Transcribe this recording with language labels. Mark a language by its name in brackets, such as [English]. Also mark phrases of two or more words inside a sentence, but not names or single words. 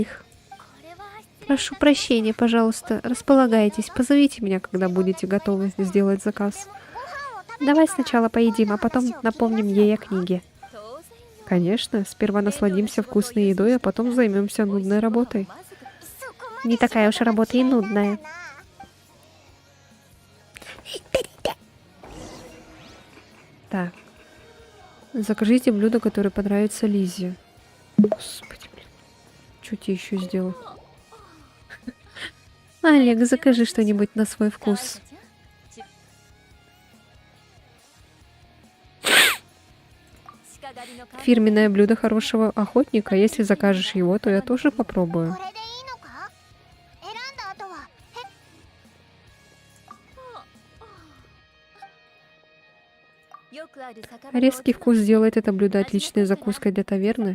[Russian] Прошу прощения, пожалуйста, располагайтесь. Позовите меня, когда будете готовы сделать заказ. Давай сначала поедим, а потом напомним ей о книге. Конечно, сперва насладимся вкусной едой, а потом займемся нудной работой. [Japanese] そこまで [Russian] Не такая уж работа и нудная. [Japanese] な [Russian] Так. Закажите блюдо, которое понравится Лизе. Господи, блин. Что тебе еще сделать? Олег, закажи что-нибудь на свой вкус. Фирменное блюдо хорошего охотника. Если закажешь его, то я тоже попробую. [Japanese] これでいいのか選んだ後は [Russian] Резкий вкус сделает это блюдо отличной закуской для таверны.